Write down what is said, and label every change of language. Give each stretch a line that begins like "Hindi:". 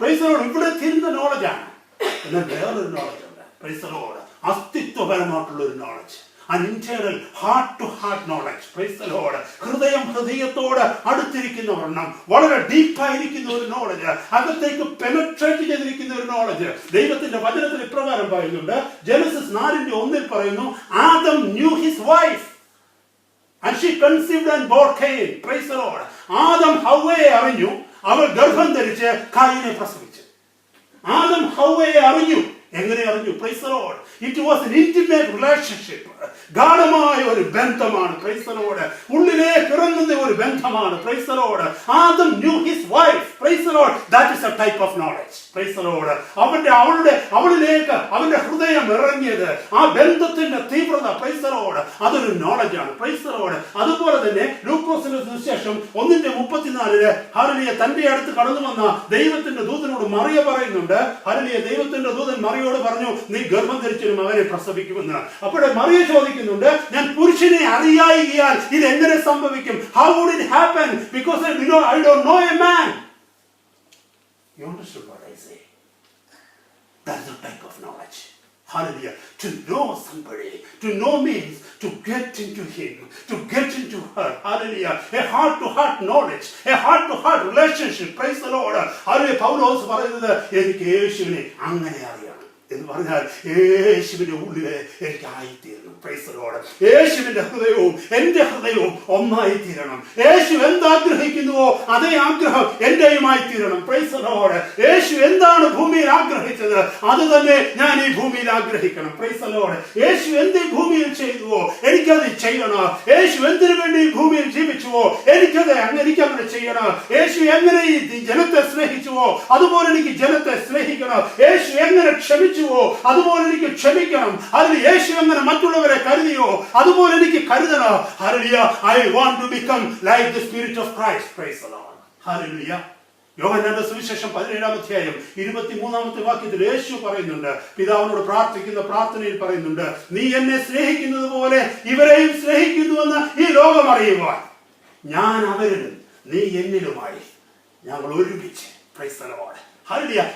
English: Praise the Lord.
Malayalam: ഇവിടെ തിരുന്ന നോളജാണ്. എന്നാൽ വേറൊരു നോളജ് ഉണ്ട്. Praise the Lord. അസ്തിത്വപരമായിട്ടുള്ള ഒരു knowledge.
English: An internal heart-to-heart knowledge. Praise the Lord.
Malayalam: ഹൃദയത്തോട് അടുത്തിരിക്കുന്ന ഒരെണ്ണം, വളരെ ഡീപ്പായിരിക്കുന്ന ഒരു നോളജ്, അകത്തേക്ക് പെനട്രേറ്റ് ചെയ്തിരിക്കുന്ന ഒരു നോളജ്. ദൈവത്തിന്റെ വചനത്തിൽ ഇപ്രകാരം പറയുന്നുണ്ട്, ജനസിസ് 4:1 പറയുന്നു, Adam
English: knew his wife and she conceived and bore Cain. Praise the Lord.
Malayalam: Adam ഹവ്വയെ അറിഞ്ഞു, അവൾ ഗർഭം ധരിച്ച് കായീനെ പ്രസവിച്ചു. ആദം ഹവ്വയെ അറിഞ്ഞു. എങ്ങനെ അറിഞ്ഞു?
English: Praise the Lord. It was an intimate relationship.
Malayalam: ഗാഢമായ ഒരു ബന്ധമാണ്.
English: Praise the Lord.
Malayalam: ഉള്ളിലേക്ക് ഇറങ്ങുന്ന ഒരു ബന്ധമാണ്. Praise the Lord.
English: Adam knew his wife. Praise the Lord. That is a type of knowledge. Praise the Lord.
Malayalam: അവളിലേക്ക് അവന്റെ ഹൃദയം ഇറങ്ങിയത്, ആ ബന്ധത്തിന്റെ തീവ്രത,
English: praise the lord,
Malayalam: അതൊരു നോളജാണ്. Praise the Lord. അതുപോലെ തന്നെ ലൂക്കോസിന്റെ സുവിശേഷം 1:34 ഹല്ലേലൂയ, തന്റെ അടുത്ത് കടന്നു വന്ന ദൈവത്തിന്റെ ദൂതനോട് മറിയ പറയുന്നുണ്ട്, ഹല്ലേലൂയ, ദൈവത്തിന്റെ ദൂതൻ മറിയോട് പറഞ്ഞു, നീ ഗർഭം ധരിച്ചൊരു മകനെ പ്രസവിക്കുമെന്ന്. അപ്പോഴേ മറിയ ചോദിക്കുന്നുണ്ട്, ഞാൻ പുരുഷനെ അറിയായികയാൽ ഇത് എങ്ങനെ സംഭവിക്കും?
English: How would it happen? Because I don't know a man. You understood what I say? That's the type of knowledge. Hallelujah. To know somebody, to know means to get into him, to get into her. Hallelujah. A heart-to-heart knowledge, a heart-to-heart relationship. Praise the Lord. Hallelujah.
Malayalam: പൗലോസ് പറയുന്നത്, എനിക്ക് യേശുവിനെ അങ്ങനെ അറിയണം. എന്ന് പറഞ്ഞാൽ യേശുവിന്റെ ഉള്ളില് എനിക്കായിത്തീരണം.
English: Praise the lord.
Malayalam: യേശുവിന്റെ ഹൃദയവും എന്റെ ഹൃദയവും ഒന്നായിത്തീരണം. യേശു എന്താഗ്രഹിക്കുന്നുവോ അതേ ആഗ്രഹം എന്റെയുമായി തീരണം.
English: Praise the lord.
Malayalam: യേശു എന്താണ് ഭൂമിയിൽ ആഗ്രഹിച്ചത് അത് തന്നെ ഞാൻ ഈ ഭൂമിയിൽ ആഗ്രഹിക്കണം.
English: Praise the lord.
Malayalam: യേശു എന്ത് ഭൂമിയിൽ ചെയ്തുവോ എനിക്കത് ചെയ്യണം. യേശു എന്തിനു വേണ്ടി ഭൂമിയിൽ ജീവിച്ചുവോ എനിക്കങ്ങനെ ചെയ്യണം. യേശു എങ്ങനെ ഈ ജനത്തെ സ്നേഹിച്ചുവോ അതുപോലെ എനിക്ക് ജനത്തെ സ്നേഹിക്കണം. യേശു എങ്ങനെ ക്ഷമിച്ചുവോ അതുപോലെ എനിക്ക് ക്ഷമിക്കണം. അതിൽ യേശു എങ്ങനെ മറ്റുള്ളവരെ കരുതിയോ അതുപോലെ എനിക്ക് കരുതണം. Hallelujah.
English: I want to become like the Spirit of Christ. Praise the Lord. Hallelujah.
Malayalam: യോഹന്നാന്റെ സുവിശേഷം 17-ാം അധ്യായം 23-ാമത്തെ വാക്യത്തിൽ യേശു പറയുന്നുണ്ട്, പിതാവിനോട് പ്രാർത്ഥിക്കുന്ന പ്രാർത്ഥനയിൽ പറയുന്നുണ്ട്, നീ എന്നെ സ്നേഹിക്കുന്നത് പോലെ ഇവരെയും സ്നേഹിക്കുന്നുവെന്ന് ഈ ലോകം അറിയുവാൻ ഞാൻ അവരിലും നീ എന്നിലുമായി ഞങ്ങൾ ഒരുമിച്ച്.
English: Praise the lord.
Malayalam: ഹല്ലേലൂയ.